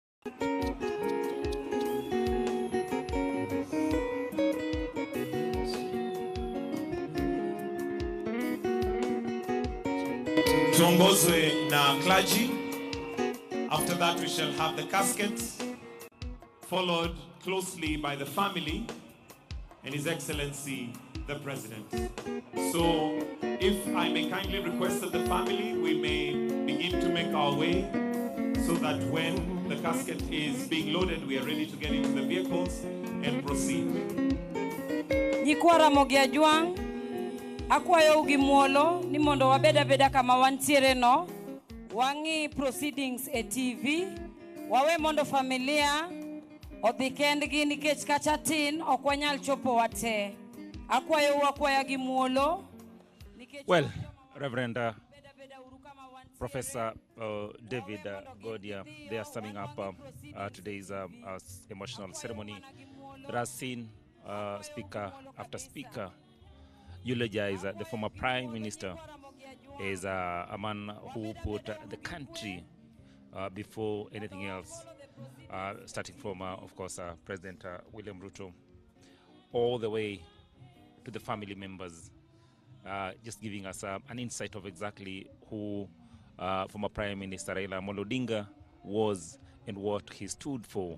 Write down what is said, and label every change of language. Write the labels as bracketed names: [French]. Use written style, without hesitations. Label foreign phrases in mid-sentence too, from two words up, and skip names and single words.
[Swahili] Tuongozwe na clergy. [English] After that we shall have the caskets, followed closely by the family and His Excellency the President. So if I may kindly request that the family, we may begin to make our way so that when the casket is being loaded, we are ready to get into the vehicles and proceed. [Luo (Kenya and Tanzania)] Nyikwara mogia juang, akwayo ugi muolo, ni mondo wabeda beda kama wantiere no, wangi proceedings e TV, wawe mondo familia, odhi kendgi nikech kacha tin, okwanyal chopo wate. Akwayo wakwaya gi muolo. [English] Well, Reverend Professor David Godia, they are summing up today's emotional ceremony that has seen speaker after speaker eulogize the former Prime Minister as a man who put the country before anything else, starting from, of course, President William Ruto, all the way to the family members, just giving us an insight of exactly who former Prime Minister Raila Odinga was and what he stood for.